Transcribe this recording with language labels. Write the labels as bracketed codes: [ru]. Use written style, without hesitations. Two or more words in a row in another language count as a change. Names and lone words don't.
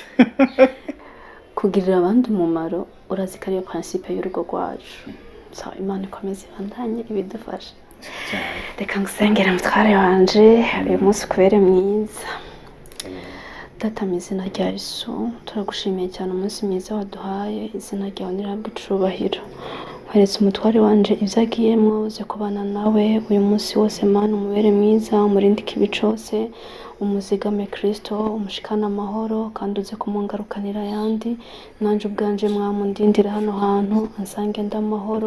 [rn] Kugirira abandi umumaro urazi ko ariyo principe y'urugo rwacu. So Imana ikomeze ibandanye ibidufasha. Reka ngusengere mutware wanje uyu munsi kubere mwiza. Data mu izina rya Yesu turagushimiye cyane umunsi mwiza waduhaye, izina ryawe nirabwe icubahiro. Nkweretse umutware wanje ivyo agiyemwo uze kubana nawe uyu munsi wose Mana, umubere mwiza, umurinde ikibi cose, umuzigame Kristo, umushikana amahoro kandi uze kumungarukanira yandi. Nanje ubwanje mwamundindira hano hantu ansange ndamahoro.